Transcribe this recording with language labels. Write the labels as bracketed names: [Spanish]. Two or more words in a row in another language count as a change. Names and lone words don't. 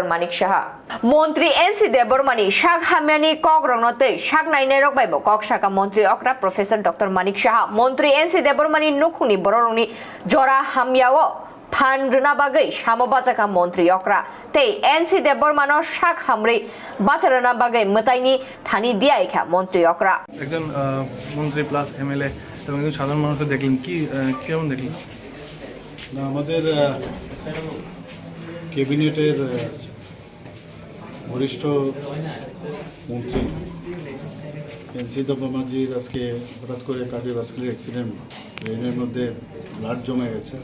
[Kok Borok] Manik Shaha Montri NC de bromani shak hamyani kok rongnote shak nai ne rok baibo kok shaka Montri Okra Professor Dr. Manik Shaha Montri NC de bromani nukhuni bororongni jora hamyao Pan Runa Bagai, Shamobachaka Montri Okra, Te NC de Bormano Shak Hamri, Bacharana Bagai, Mataini, Tani Diaika, Montri Okra. [Bangla] একজন মন্ত্রী প্লাস এমএলএ এবং একজন সাধারণ মানুষকে দেখলেন কি কেমন দেখলেন? না আমাদের ক্যাবিনেটের বরিষ্ঠ মন্ত্রী এনসি দপ্তরমাজির আজকে হঠাৎ করে [English] cardiovascular accident [Bangla] ব্রেনের মধ্যে ব্লাড জমে গেছে।